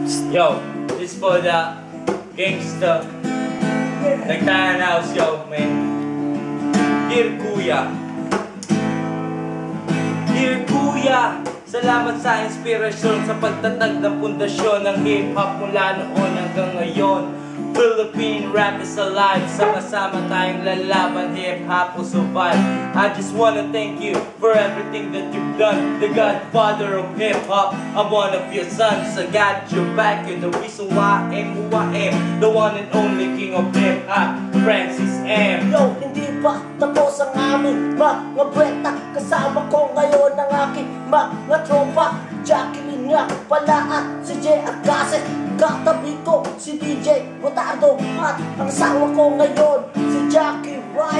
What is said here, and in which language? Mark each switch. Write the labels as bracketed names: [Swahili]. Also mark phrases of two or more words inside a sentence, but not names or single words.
[English] Yo, this for the gangster. Nagtahan house, yo, man. Dear Kuya. [Filipino] Dear Kuya, salamat sa inspirasyon sa pagtatag ng pundasyon ng hip-hop mula noon hanggang ngayon. [English] Philippine rap is alive, [Filipino] sama-sama tayong lalaban, [English] hip-hop will survive. I just wanna thank you for everything that you've done. The godfather of hip-hop, I'm one of your sons. I got your back, you're the reason why I am who I am. The one and only king of hip-hop, Francis M. [Filipino] Yo, hindi pa tapos ang aming mga bweta. Kasama ko ngayon ang aking mga tropa. Jacqueline nga pala at si Jay Agase. Katabi ko si DJ Botardo at ang asawa ko ngayon si Jackie Rice.